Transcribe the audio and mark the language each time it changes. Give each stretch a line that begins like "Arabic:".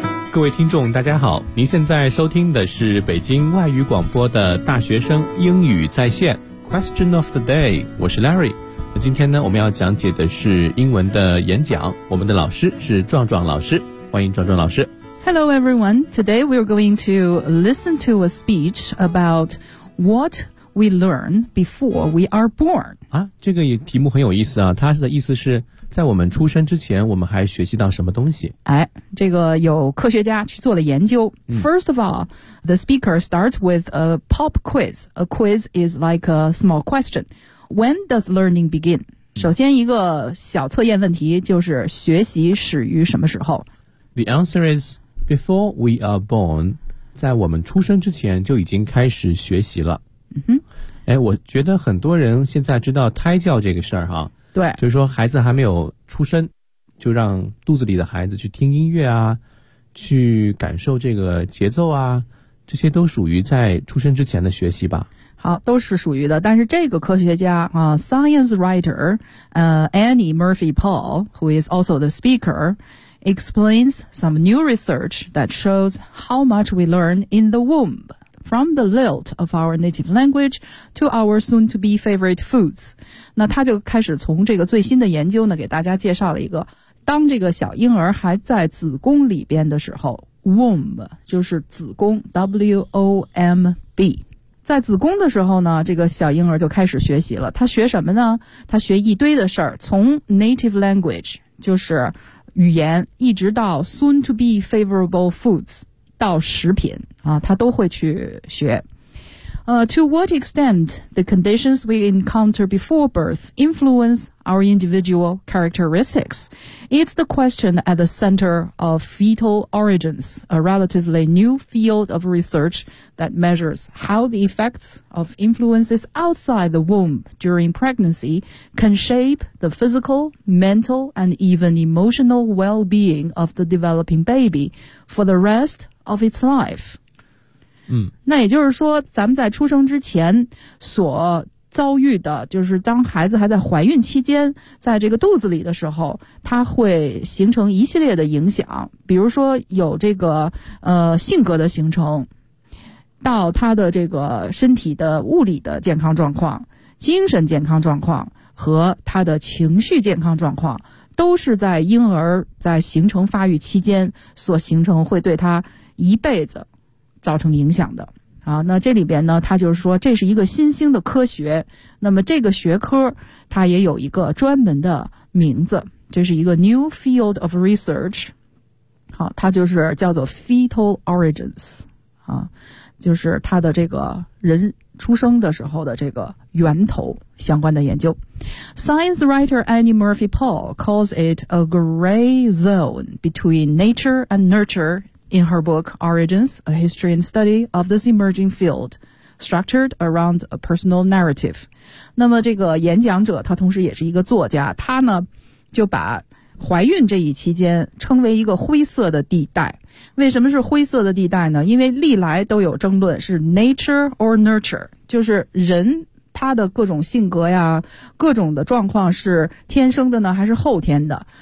Chinese: 各位听众大家好，您现在收听的是北京外语广播的大学生英语在线 Question of the day， 我是 Larry。今天呢，我们要讲解的是英文的演讲，我们的老师是壮壮老师，欢迎壮壮老师。
English: Hello everyone, today we are going to listen to a speech about what we learn before we are born.
Chinese: 啊，这个题目很有意思啊，它的意思是在我们出生之前我们还学习到什么东西。哎，这个有科学家去做了研究。
English: First of all, the speaker starts with a pop quiz. A quiz is like a small question. When does learning begin?
Chinese: 首先一个小测验问题就是学习始于什么时候。
English: The answer is before we are born.
Chinese: 在我们出生之前就已经开始学习了。哎，我觉得很多人现在知道胎教这个事儿哈。对，就是说孩子还没有出生就让肚子里的孩子去听音乐啊，去感受这个节奏啊，这些都属于在出生之前的学习吧。好，都是属于的。但是这个科学家啊
English: ,science writer, Annie Murphy Paul, who is also the speaker, explains some new research that shows how much we learn in the womb, from the lilt of our native language to our soon-to-be favorite foods.
Chinese: 那他就开始从这个最新的研究呢给大家介绍了一个，当这个小婴儿还在子宫里边的时候， womb 就是子宫 womb， 在子宫的时候呢，这个小婴儿就开始学习了。他学什么呢？他学一堆的事儿，从 native language 就是语言，一直到
English: soon to be favorable foods
Chinese: 到食品啊，他都会去学。
English: To what extent the conditions we encounter before birth influence our individual characteristics? It's the question at the center of fetal origins, a relatively new field of research that measures how the effects of influences outside the womb during pregnancy can shape the physical, mental, and even emotional well-being of the developing baby for the rest of its life. 嗯，
Chinese: 那也就是说咱们在出生之前所遭遇的，就是当孩子还在怀孕期间在这个肚子里的时候，它会形成一系列的影响，比如说有这个性格的形成，到他的这个身体的物理的健康状况，精神健康状况和他的情绪健康状况，都是在婴儿在形成发育期间所形成，会对他一辈子造成影响的。啊，那这里边呢，他就是说这是一个新兴的科学，那么这个学科它也有一个专门的名字，这是一个
English: new field of research。
Chinese: 好，它就是叫做 fetal origins。啊，就是它的这个人出生的时候的这个源头相关的研究。
English: Science writer Annie Murphy Paul calls it a gray zone between nature and nurtureIn her book, Origins, A History and Study of this Emerging Field, Structured Around a Personal Narrative.
Chinese: 那么这个演讲者他同时也是一个作家，他呢就把怀孕这一期间称为一个灰色的地带。为什么是灰色的地带呢？因为历来都有争论是
English: nature or nurture，
Chinese: 就是人他的各种性格呀，各种的状况是天生的呢还是后天的。